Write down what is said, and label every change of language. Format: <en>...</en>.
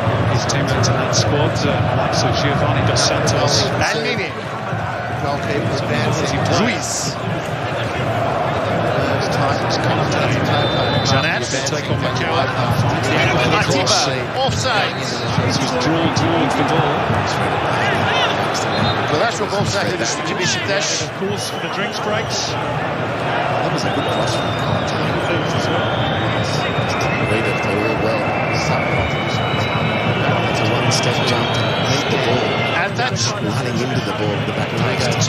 <en>His teammates in that squad, like Giovanni Dos Santos.</en> <tr>Elneny.</tr> <en>Goalkeeper advancing.</en> <tr>Ruiz. Caner.</tr> <en>Take on Macau. Atiba. Offside. He was drawn towards the ball.</en> <tr>O kadar çok offside'e düştü ki Beşiktaş.</tr> <en>Of course, for the drinks breaks. That was a good cross from read it really well. It's a one-step jump and meet the ball.</en> <tr>Ertaç.</tr> <en>Running into the ball at the back post.</en>